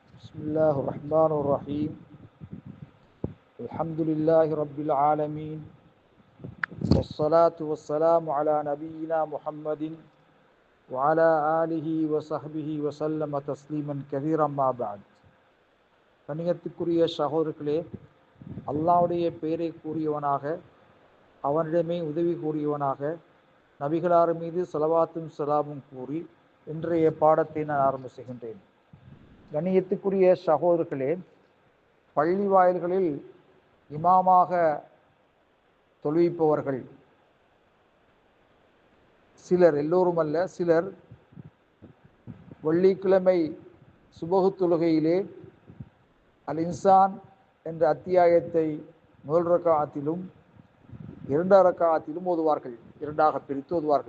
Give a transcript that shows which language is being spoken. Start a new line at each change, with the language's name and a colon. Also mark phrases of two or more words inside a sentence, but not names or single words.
Arabic: بسم الله الرحمن الرحيم الحمد لله رب العالمين والصلاة والسلام على نبينا محمد وعلى آله وصحبه وسلم تسليما كثيرا ما بعد.
Tamil: கண்ணியத்துக்குரிய சகோதரர்களே, அல்லாஹ்வுடைய பெயரை கூறியவனாக, அவனிடமே உதவி கூறியவனாக, நபிகளார் மீது ஸலவாத்தும் ஸலாமும் கூறி இன்றைய பாடத்தை நான் ஆரம்பிக்கின்றேன். கண்ணியத்துக்குரிய சகோதரர்களே, பள்ளி வாயில்களில் இமாமாக தொழுவிப்பவர்கள் சிலர், எல்லோரும் அல்ல, சிலர் வெள்ளிக்கிழமை சுபஹு தொழுகையிலே அல் இன்சான் என்ற அத்தியாயத்தை முதல் ரக்காஅத்திலும் இரண்டாம் ரக்காஅத்திலும் ஓதுவார்கள், இரண்டாக பிரித்து ஓதுவார்கள்.